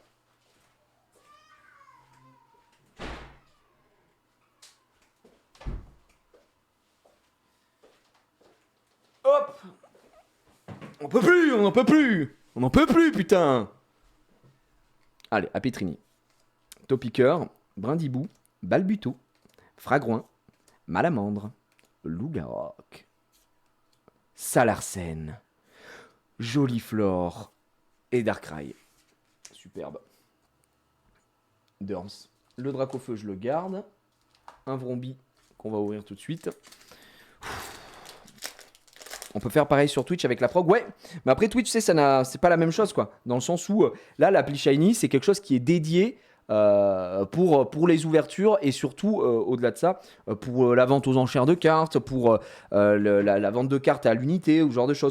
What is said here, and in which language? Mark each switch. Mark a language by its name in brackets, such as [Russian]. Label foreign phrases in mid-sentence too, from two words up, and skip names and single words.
[French] Hop! On peut plus, on n'en peut plus! On n'en peut plus, putain! Allez, à Pétrini. Topiqueur, Brindibou, Balbuto, Fragouin, Malamandre, Lougaroc, Salarsen, Joliflore et Darkrai. Superbe. Durms. Le Dracofeu, je le garde. Un Vrombi qu'on va ouvrir tout de suite. On peut faire pareil sur Twitch avec la prog. Ouais, mais après Twitch, c'est pas la même chose, quoi. Dans le sens où, là, l'appli Shiny, c'est quelque chose qui est dédié pour les ouvertures et surtout, au-delà de ça, pour la vente aux enchères de cartes, pour la vente de cartes à l'unité, ou ce genre de choses.